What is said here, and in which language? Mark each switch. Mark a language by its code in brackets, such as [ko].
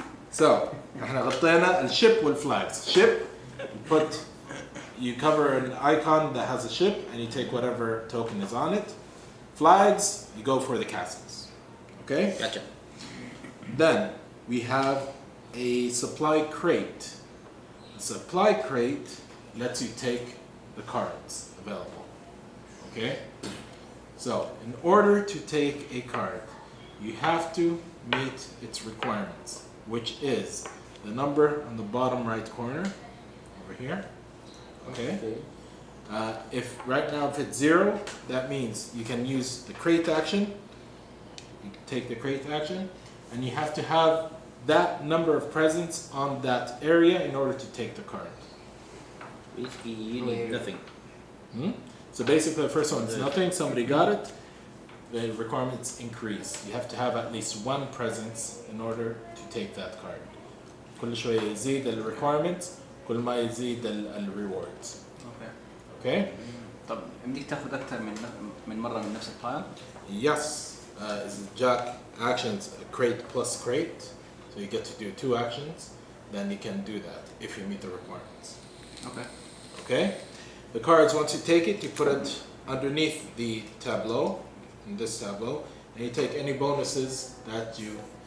[ar] So, احنا غطينا الشip والflags. [en] Ship, you cover an icon that has a ship, and you take whatever token is on it. Flags, you go for the castles. Okay? Gotcha. Then we have a supply crate. A supply crate lets you take the cards available. Okay? So, in order to take a card, you have to meet its requirements, which is the number on the bottom right corner over here. Okay? If right now if it's 0, that means you can use the crate action. You can take the crate action, and you have to have that number of presents on that area in order to take the card. Basically, you need nothing. So basically, the first one is nothing. Somebody got it. The requirements increase. You have to have at least 1 presence in order to take that card. [ar] كل شوية يزيد ال requirements كل ما يزيد ال rewards. [en] Okay. Okay? [ar] طب يمديك تاخذ أكثر من مرة من نفس التايل؟ [en] Yes. Is Jack actions crate plus crate, so you get to do 2 actions. Then you can do that if you meet the requirements. Okay. Okay? The cards, once you take it, you put it underneath the tableau, in this tableau, and you take any bonuses that you